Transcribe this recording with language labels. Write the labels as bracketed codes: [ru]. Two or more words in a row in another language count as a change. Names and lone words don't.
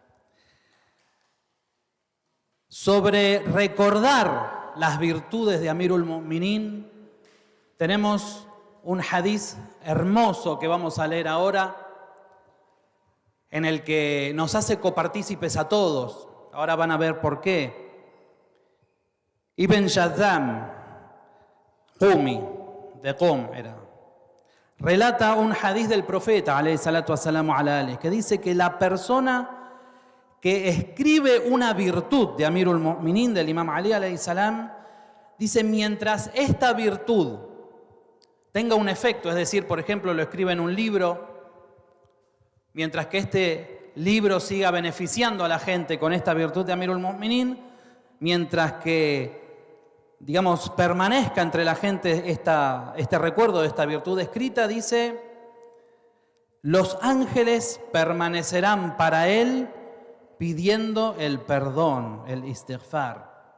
[es] Sobre recordar las virtudes de Amirul Mu'minin, tenemos un hadiz hermoso que vamos a leer ahora, en el que nos hace copartícipes a todos. Ahora van a ver por qué. Ibn Shaddam, Qumi, de Qum era, relata un hadiz del profeta, [ar] alayhi salatu wassalamu ala alihi, [es] que dice que la persona que escribe una virtud de Amirul Mu'minin, del imam Ali [ar] alayhi salam, [es] dice, mientras esta virtud tenga un efecto, es decir, por ejemplo, lo escribe en un libro, mientras que este libro siga beneficiando a la gente con esta virtud de Amirul Mu'minin, mientras que, digamos, permanezca entre la gente este recuerdo de esta virtud escrita, dice, los ángeles permanecerán para él pidiendo el perdón, el istighfar.